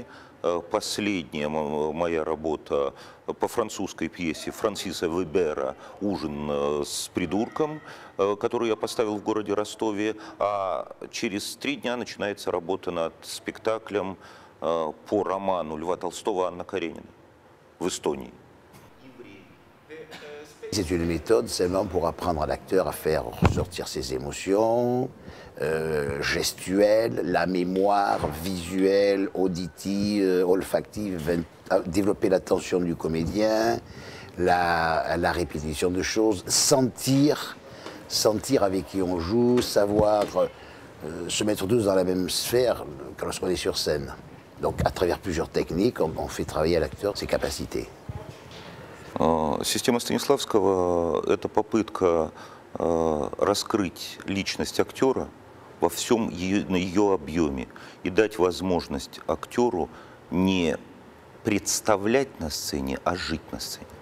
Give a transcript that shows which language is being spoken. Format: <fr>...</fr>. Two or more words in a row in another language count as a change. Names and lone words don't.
<ru>Последняя моя работа по французской пьесе Франсиса Вебера «Ужин с придурком», которую я поставил в городе Ростове, а через 3 дня начинается работа над спектаклем по роману Льва Толстого «Анна Каренина» в Эстонии.</ru> <fr>C'est une méthode seulement pour apprendre à l'acteur à faire ressortir ses émotions, gestuelles, la mémoire visuelle, auditive, olfactive, développer l'attention du comédien, la répétition de choses, sentir avec qui on joue, savoir se mettre tous dans la même sphère lorsqu'on est sur scène. Donc à travers plusieurs techniques, on fait travailler à l'acteur ses capacités.</fr> <ru>Система Станиславского – это попытка раскрыть личность актера во всем ее объеме и дать возможность актеру не представлять на сцене, а жить на сцене.</ru>